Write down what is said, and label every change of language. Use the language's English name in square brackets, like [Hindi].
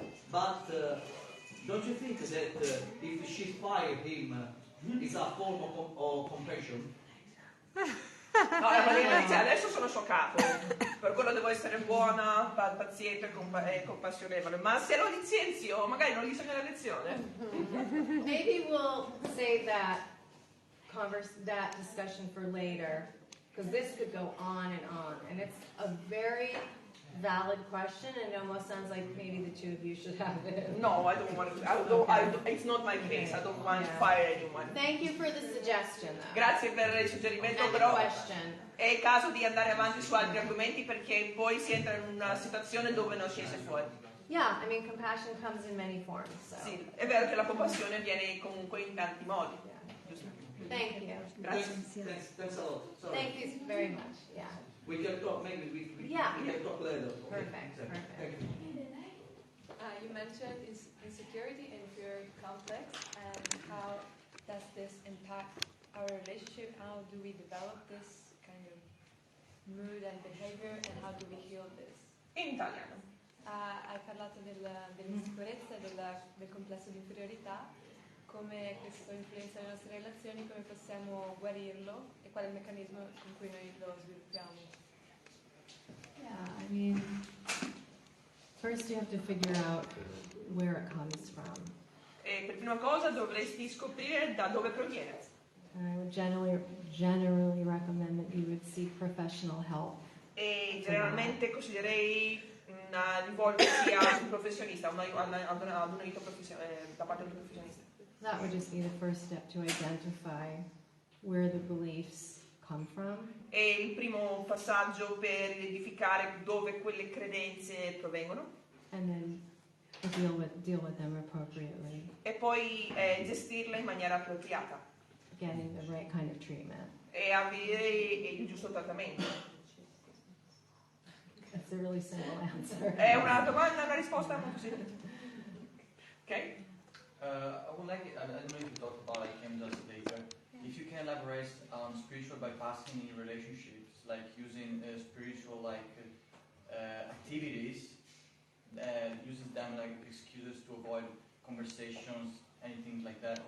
[English] But don't you think that if she fire him, it's a form of compassion? [Italian] No, la Marina dice adesso sono scioccato, per quello devo essere buona, paziente e compassionevole, ma se lo licenzio magari non gli insegno la lezione. [English] Maybe we'll save that discussion for later, because this could go on, and it's a very valid question, and it almost sounds like maybe the two of you should have it. No, I don't want to. It's not my case. I don't want to fire anyone. Thank you for the suggestion, though. [Italian] Grazie per il suggerimento, [English] And the [Italian] però [English] question. [Italian] è il caso di andare avanti su altri argomenti, perché poi si entra in una situazione dove non si esce fuori. [English] Yeah, I mean, compassion comes in many forms. So. [Italian] Sì, è vero che la compassione viene comunque in tanti modi. [English] Yeah. [Italian] Giusto? [English] Thank you. [Italian] Grazie. [English] Thanks a lot. Sorry. Thank you very much. Yeah. We can talk, maybe we Yeah. can talk later. Okay. Perfect. Thank Perfect. you. You mentioned insecurity and fear complex, and how does this impact our relationship, how do we develop this kind of mood and behavior, and how do we heal this? [Italian] In italiano. Hai parlato dell'insicurezza e del complesso di inferiorità, come questo influenza le nostre relazioni, come possiamo guarirlo e qual è il meccanismo con cui noi lo sviluppiamo. [English] Yeah, I mean, first you have to figure out where it comes from. [Italian] E per prima cosa dovresti scoprire da dove proviene. [English] And I would generally recommend that you would seek professional help. [Italian] E generalmente consiglierei rivolgersi a un professionista, ad un aiuto da parte di un professionista. [English] That would just be the first step to identify where the beliefs come from. [Italian] È il primo passaggio per identificare dove quelle credenze provengono. [English] And then deal with them appropriately. [Italian] E poi gestirle in maniera appropriata. [English] Getting the right kind of treatment. [Italian] E avere il giusto trattamento. [English] That's a really simple answer. [Italian] È una domanda, una risposta molto semplice. [English] Ok? I would like, I don't know if you talked about it, came just later. If you can elaborate on spiritual bypassing in relationships, like using spiritual activities, using them like excuses to avoid conversations, anything like that.